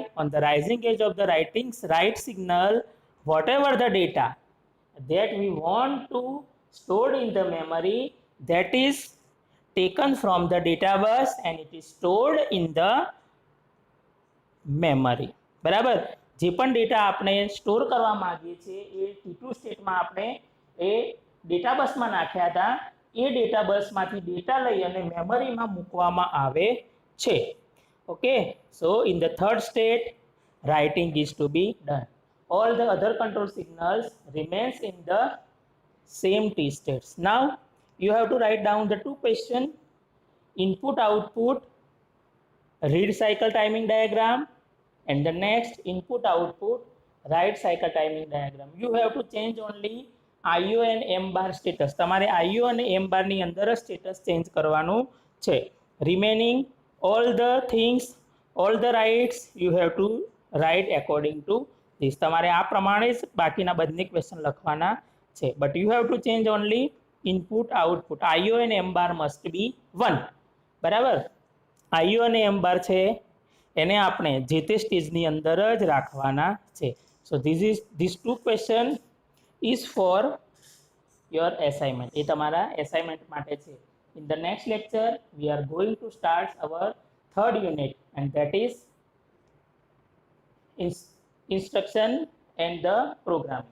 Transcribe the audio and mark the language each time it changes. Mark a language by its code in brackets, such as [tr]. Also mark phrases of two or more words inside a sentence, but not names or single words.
[en] On the rising edge of the write signal, whatever the data that we want to store in the memory, that is taken from the data bus and it is stored in the memory. [gu] બરાબર? જે પણ ડેટા આપણે સ્ટોર કરવા માંગીએ છીએ એ T2 સ્ટેટમાં આપણે એ ડેટા બસમાં નાખ્યા હતા, એ ડેટા બસમાંથી ડેટા લઈ અને મેમરીમાં મૂકવામાં આવે છે. [en] okay, so in the third state writing is to be done. All the other control signals remains in the same T states. Now you have to write down the two questions: input output read cycle timing diagram and the next input output write cycle timing diagram. You have to change only IO and M bar status. [gu] તમારે IO અને M bar ની અંદર સ્ટેટસ ચેન્જ કરવાનું છે. [en] Remaining all the things, all the writes you have to write according to this. [gu] તમારે આ પ્રમાણે જ બાકીના બંને ક્વેશ્ચન લખવાના છે. [en] But you have to change only input output. IO and M bar must be 1. [gu] બરાબર? IO અને M bar છે એને આપણે જે તે સ્ટેજની અંદર જ રાખવાના છે. [en] so this two question is for your assignment. [gu] એ તમારા એસાઇનમેન્ટ માટે છે. [en] in the next lecture we are going to start our third unit and that is instruction and the programming.